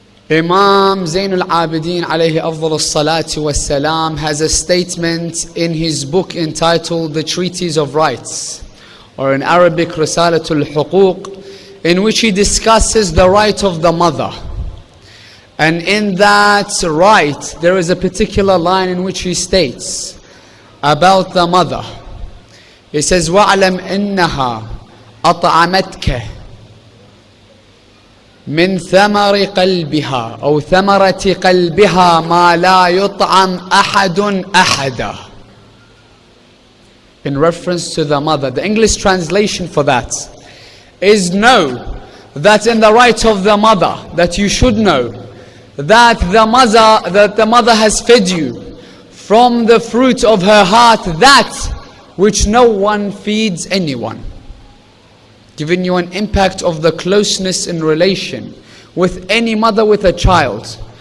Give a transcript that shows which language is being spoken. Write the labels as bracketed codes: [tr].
[en] Imam Zain al-Abidin [ar] عليه أفضل الصلاة والسلام [en] has a statement in his book entitled The Treatise of Rights, or in Arabic Risalatul Huquq, in which he discusses the right of the mother. And in that right, there is a particular line in which he states about the mother. He says, [ar] وَعْلَمْ إِنَّهَا أَطْعَمَتْكَ مِنْ ثَمَرِ قَلْبِهَا أو ثَمَرَةِ قَلْبِهَا مَا لَا يُطْعَمْ أَحَدٌ أَحَدًا. [en] In reference to the mother. The English translation for that is, know that in the right of the mother, that you should know that the mother has fed you from the fruit of her heart that which no one feeds anyone, giving you an impact of the closeness in relation with any mother with a child.